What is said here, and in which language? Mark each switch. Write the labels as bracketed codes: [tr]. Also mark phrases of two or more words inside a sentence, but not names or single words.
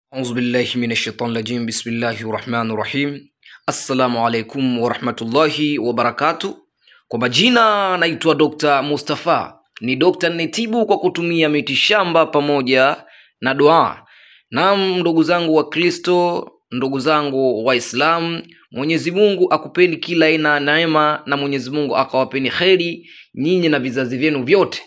[ar] أعوذ بالله من الشيطان الرجيم. بسم الله الرحمن الرحيم. السلام عليكم ورحمة الله وبركاته. [sw] Kwa majina naitwa Dr. Mustafa. Ni dokta ninetibu kwa kutumia miti shamba pamoja na dua. Naam, ndugu zangu wa Kristo, ndugu zangu wa Islam, Mwenyezi Mungu akupeni kila aina neema na Mwenyezi Mungu akawapeni kheri nyinyi na vizazi vyenu vyote.